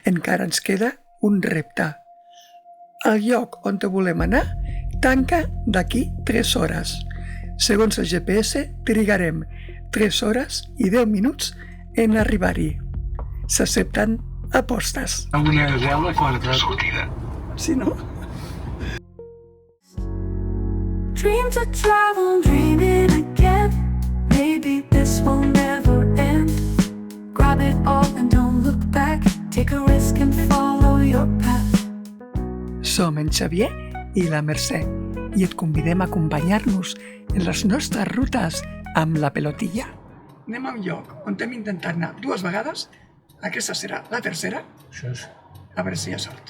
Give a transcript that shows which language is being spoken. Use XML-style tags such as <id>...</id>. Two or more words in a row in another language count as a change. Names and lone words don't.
<ca>encara ens queda un repte. El lloc on te volem anar tanca d'aquí 3 hores. Segons el GPS, trigarem 3 hores i 10 minuts en arribar-hi. S'accepten apostes. Una reserva quan sortida. Sí, no?</ca> <en>Dream to travel, dream it again. Maybe this will never end. Grab it all and don't look back. Take a risk and follow your path.</en> <ca>Som en Xavier i la Mercè i et convidem a acompanyar-nos en les nostres rutes amb la pelotilla. Anem a un lloc on hem intentat anar 2 vegades. Aquesta serà la tercera. Això és... A veure si hi ha sort.</ca>